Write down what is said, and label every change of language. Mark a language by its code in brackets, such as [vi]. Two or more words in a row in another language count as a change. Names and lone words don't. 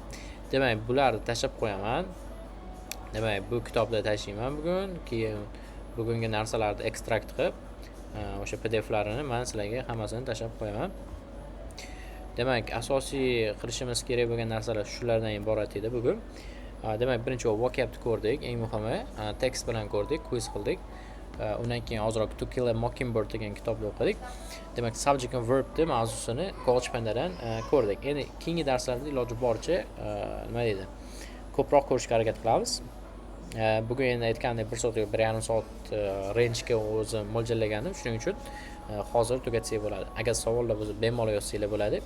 [uz] Demak, bularni tashlab qo'yaman. Demak, bu kitobda tashlayman bugun, keyin bugungi narsalarni ekstrakt qilib, o'sha PDF-larini men sizlarga hammasini tashlab qo'yaman. Demak, asosiy qilishimiz kerak bo'lgan narsalar shulardan iborat edi bugun. Demak, birinchi vocabni ko'rdik, eng muhimi text bilan ko'rdik, quiz qildik. Undan keyin ozroq To Kill a Mockingbird degan kitobni o'qidik. Demak, [en] subject and verbni [uz] mavzusini GoldSpandadan ko'rdik. Endi keyingi darslarda iloji boricha nima deydi? Ko'proq ko'rishga harakat qilamiz. Bugun endi aytgandek 1 soat yoki 1,5 soat range ga o'zi mo'ljallagandim. Shuning uchun hozir tugatsak bo'ladi. Agar savollar bo'lsa, bemalol yozsanglar bo'ladi.